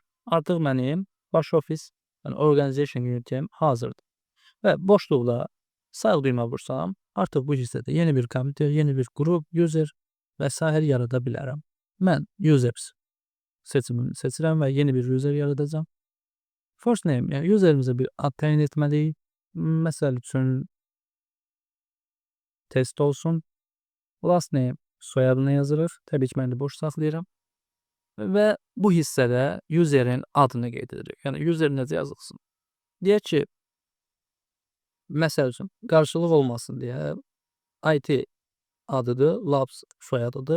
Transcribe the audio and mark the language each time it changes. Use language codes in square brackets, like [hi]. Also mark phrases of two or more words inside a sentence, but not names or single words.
[az] Artıq mənim baş ofis, [en] organization unitim [az] hazırdır. Və boşluqda sağ düymə vursam, artıq bu hissədə yeni bir kompüter, yeni bir qrup, user və s. yarada bilərəm. Mən users seçimini seçirəm və yeni bir user yaradacam. [en] First name, [az] userimizə bir ad təyin etməliyik. Məsəl üçün test olsun. [en] Last name [az] soyadını yazırıq. Təbii ki, mən də boş saxlayıram. Və bu hissədə userin adını qeyd edirik. User necə yazılsın? Deyək ki, məsəl üçün qarşılıq olmasın deyə IT adıdır, labs soyadıdır.